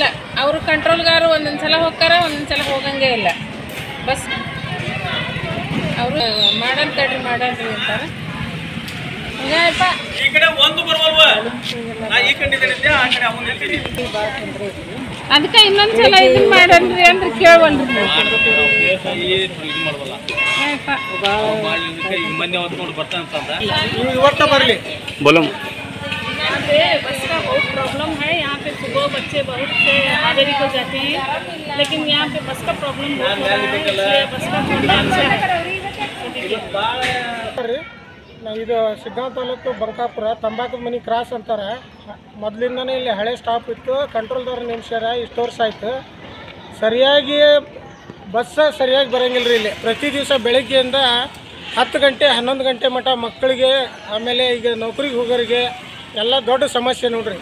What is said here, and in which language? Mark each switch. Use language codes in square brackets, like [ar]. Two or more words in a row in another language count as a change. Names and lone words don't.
[kn] ಅವರು ಕಂಟ್ರೋಲ್ಗಾರು ಒಂದೊಂದ್ಸಲ ಹೋಗ್ತಾರ, ಒಂದೊಂದ್ಸಲ ಹೋಗಂಗೆ ಇಲ್ಲ ಬಸ್. ಅವರು ಮಾಡಂತಡ್ರಿ ಮಾಡಲ್ರಿ ಅಂತಾರೆ. ಅದಕ್ಕೆ ಇನ್ನೊಂದ್ಸಲ ಇದನ್ನ ಮಾಡನ್ರಿ ಅಂದ್ರೆ ಕೇಳವಲ್ರಿ. [hi] बस का बहुत प्रॉब्लम है यहाँ पे. सुबह बच्चे बहुत से हावेरी को जाते हैं, लेकिन यहाँ पे बस का प्रॉब्लम बहुत हो रहा है. बस का [kn] ಇದು ಶಿಗ್ಗಾಂವ್ ತಾಲೂಕು ಬಂಕಾಪುರ ತಂಬಾಕದ ಮನೆ ಕ್ರಾಸ್ ಅಂತಾರೆ. ಮೊದಲಿಂದನೇ ಇಲ್ಲಿ ಹಳೆ ಸ್ಟಾಪ್ ಇತ್ತು. ಕಂಟ್ರೋಲ್ದವ್ರು ನಿಮಿಷರ ಇಷ್ಟು ವರ್ಷ ಆಯಿತು. ಸರಿಯಾಗಿ ಬಸ್ ಸರಿಯಾಗಿ ಬರೋಂಗಿಲ್ಲ ರೀ ಇಲ್ಲಿ. ಪ್ರತಿ ದಿವಸ ಬೆಳಗ್ಗೆಯಿಂದ 10 ಗಂಟೆ 11 ಗಂಟೆ ಮಟ್ಟ ಮಕ್ಕಳಿಗೆ, ಆಮೇಲೆ ಈಗ ನೌಕರಿಗೆ ಹೋಗೋರಿಗೆ ಎಲ್ಲ ದೊಡ್ಡ ಸಮಸ್ಯೆ ನೋಡ್ರಿ.